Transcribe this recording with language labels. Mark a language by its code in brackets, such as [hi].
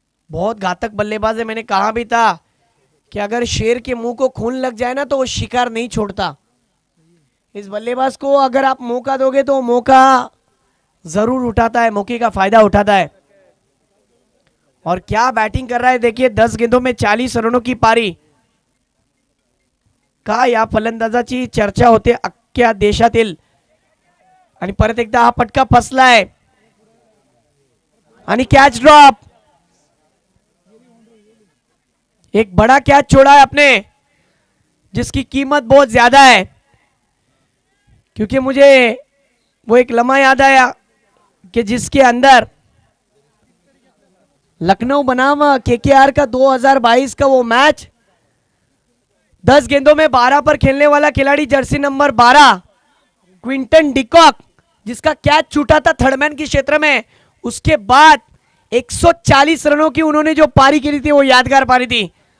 [hi] बहुत घातक बल्लेबाज है। मैंने कहा भी था कि अगर शेर के मुंह को खून लग जाए ना तो वो शिकार नहीं छोड़ता। इस बल्लेबाज को अगर आप मौका दोगे तो मौका जरूर उठाता है, मौके का फायदा उठाता है। और क्या बैटिंग कर रहा है देखिए, 10 गेंदों में 40 रनों की पारी। [mr] का या फलंदाजाची चर्चा होते अख्ख्या देशातील आणि परत एकदा हा फटका फसलाय आणि कैच ड्रॉप। [hi] एक बड़ा कैच छोड़ा है अपने, जिसकी कीमत बहुत ज्यादा है, क्योंकि मुझे वो एक लम्हा याद आया कि जिसके अंदर लखनऊ बनाम केकेआर का 2022 का वो मैच, 10 गेंदों में 12 पर खेलने वाला खिलाड़ी जर्सी नंबर 12 क्विंटन डिकॉक, जिसका कैच छूटा था थर्डमैन के क्षेत्र में, उसके बाद 140 रनों की उन्होंने जो पारी खेली थी वो यादगार पारी थी।